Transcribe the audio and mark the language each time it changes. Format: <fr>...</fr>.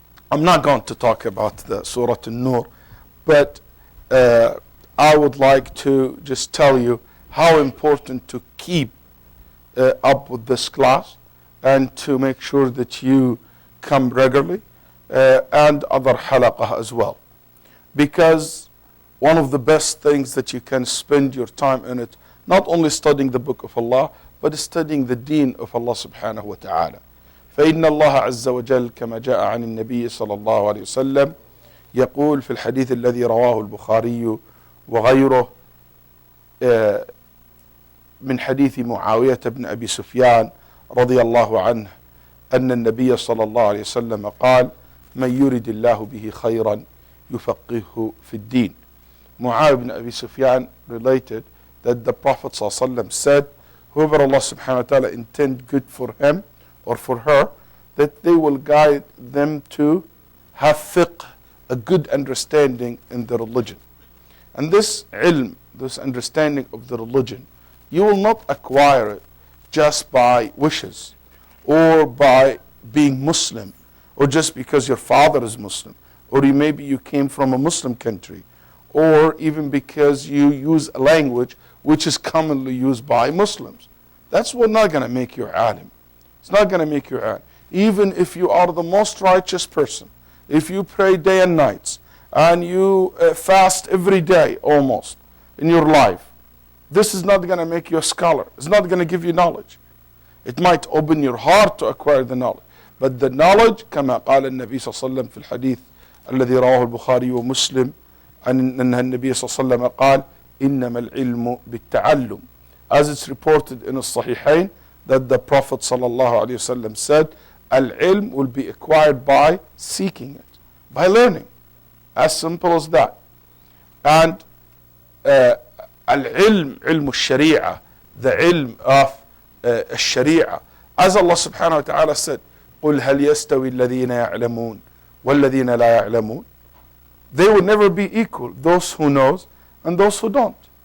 <en>I'm not going to talk about the Surah An-Nur, but I would like to just tell you how important to keep up with this class and to make sure that you come regularly and other halaqah as well. Because one of the best things that you can spend your time in it, not only studying the book of Allah, but studying the deen of Allah subhanahu wa ta'ala.</en> <ar>فإن الله عز وجل كما جاء عن النبي صلى الله عليه وسلم يقول في الحديث الذي رواه البخاري وغيره من حديث معاوية بن أبي سفيان رضي الله عنه أن النبي صلى الله عليه وسلم قال من يرد الله به خيرا يفقهه في الدين.</ar> <en>Muawiyah ibn Abi Sufyan related that the Prophet صلى الله عليه وسلم said, whoever Allah subhanahu wa ta'ala intend good for him or for her, that they will guide them to have fiqh, a good understanding in the religion. And this ilm, this understanding of the religion, you will not acquire it just by wishes or by being Muslim or just because your father is Muslim or maybe you came from a Muslim country or even because you use a language which is commonly used by Muslims. That's not going to make you alim. It's not going to make you alim. Even if you are the most righteous person, if you pray day and nights, and you fast every day almost in your life, this is not going to make you a scholar. It's not going to give you knowledge. It might open your heart to acquire the knowledge. But the knowledge,</en> <ar>كما قال النبي صلى الله عليه وسلم في الحديث الذي رواه البخاري ومسلم أن النبي صلى الله عليه وسلم قال إنما العلم بالتعلم.</ar> <en>As it's reported in the Sahihain that the Prophet صلى الله عليه وسلم said, Al-ilm will be acquired by seeking it, by learning. As simple as that. And al-ilm, ilm al-sharia, the ilm of al-sharia. As Allah subhanahu wa ta'ala said,</en> <ar>قُلْ هَلْ يَسْتَوِي الَّذِينَ يَعْلَمُونَ وَالَّذِينَ لَا يَعْلَمُونَ.</ar> <en>They will never be equal, those who knows and those who don't.</en>